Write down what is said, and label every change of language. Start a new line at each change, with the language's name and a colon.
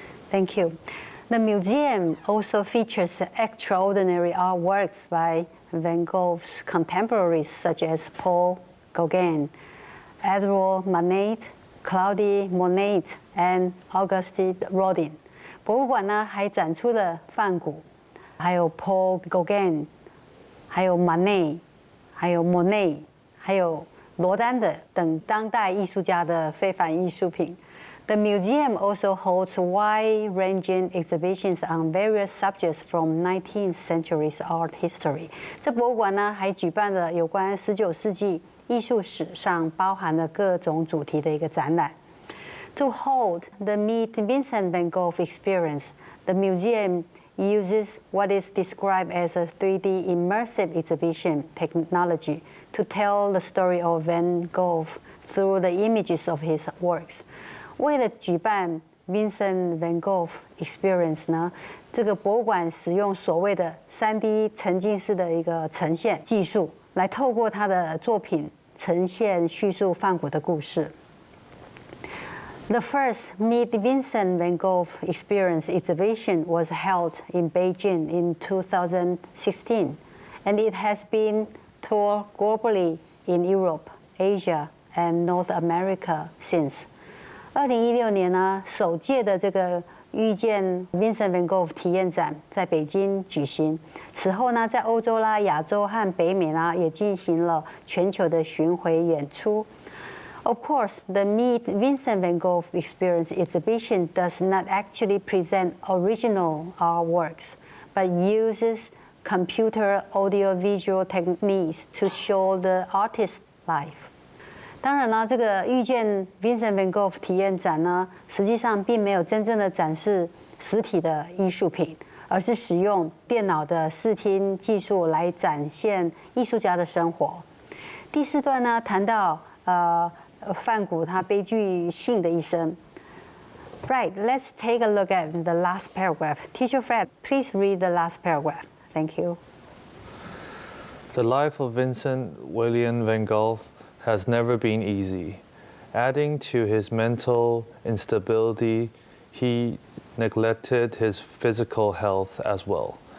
English: Thank you. The museum also features extraordinary artworks by Van Gogh's contemporaries such as Paul Gauguin, Edouard Manet, Claude Monet, and Auguste Rodin.
Chinese: 博物馆呢还展出了梵谷，还有 Paul Gauguin， 还有 Manet， 还有 Monet， 还有罗丹的等当代艺术家的非凡艺术品。
English: The museum also holds wide-ranging exhibitions on various subjects from 19th century art history.
Chinese: 这博物馆呢，还举办了有关19世纪艺术史上包含了各种主题的一个展览。
English: To hold the Meet Vincent van Gogh experience, the museum uses what is described as a 3D immersive exhibition technology to tell the story of Van Gogh through the images of his works.
Chinese: 为了举办 Vincent van Gogh Experience 呢，这个博物馆使用所谓的3D 沉浸式的一个呈现技术，来透过他的作品呈现叙述梵谷的故事。
English: The first Meet Vincent van Gogh Experience exhibition was held in Beijing in 2016, and it has been toured globally in Europe, Asia, and North America since.
Chinese: 2016年呢，首届的这个遇见 Vincent van Gogh 体验展在北京举行。此后呢，在欧洲啦、亚洲和北美啦，也进行了全球的巡回演出。
English: Of course, the Meet Vincent van Gogh Experience exhibition does not actually present original artworks, but uses computer audiovisual techniques to show the artist's life.
Chinese: 当然呢，这个遇见 Vincent van Gogh 体验展呢，实际上并没有真正的展示实体的艺术品，而是使用电脑的视听技术来展现艺术家的生活。第4段呢，谈到梵谷他悲剧性的一生。
English: Right, let's take a look at the last paragraph. Teacher Fred, please read the last paragraph. Thank you. The life of Vincent William van Gogh has never been easy. Adding to his mental instability, he neglected his physical health as well.